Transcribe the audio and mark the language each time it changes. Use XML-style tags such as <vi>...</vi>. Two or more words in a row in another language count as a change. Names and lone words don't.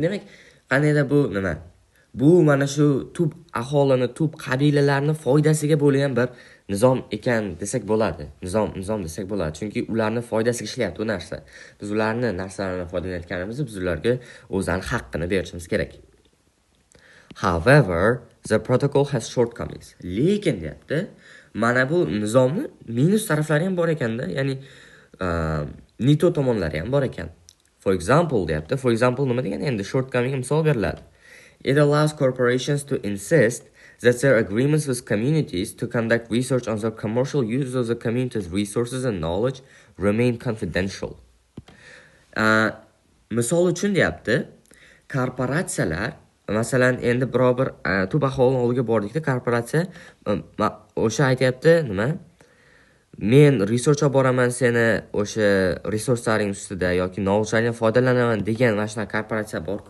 <uz>Demak, qandayda bu nima? Bu mana shu tub aholini, tub qabilalarning foydasiga bo'lgan bir nizom ekan desak bo'ladi. Nizom desak bo'ladi. Chunki ularning foydasiga ishlayapti bu narsa. Biz ularning narsalaridan foydalanayotganimizda biz ularga o'zlarining haqqini berishimiz kerak.</uz> <en>However, the protocol has shortcomings.</en> <uz>Lekin deyapti, mana bu nizomni minus taraflari ham bor ekanda, ya'ni neto tomonlari ham bor ekan.</uz> <en>For example</en> <uz>deyapti.</uz> <en>For example</en> <uz>nima degani? Endi shortcoming misol beriladi.</uz> <en>It allows corporations to insist that their agreements with communities to conduct research on the commercial use of the community's resources and knowledge remain confidential.</en> <uz>Misol uchun deyapti, korporatsiyalar masalan endi biror bir tub aholining oldiga bordikda korporatsiya o'sha aytayapti, nima? Men research olib boraman seni o'sha resurslaring ustida yoki knowledge'dan foydalanaman degan mana shunaqa korporatsiya bor-ku.</uz>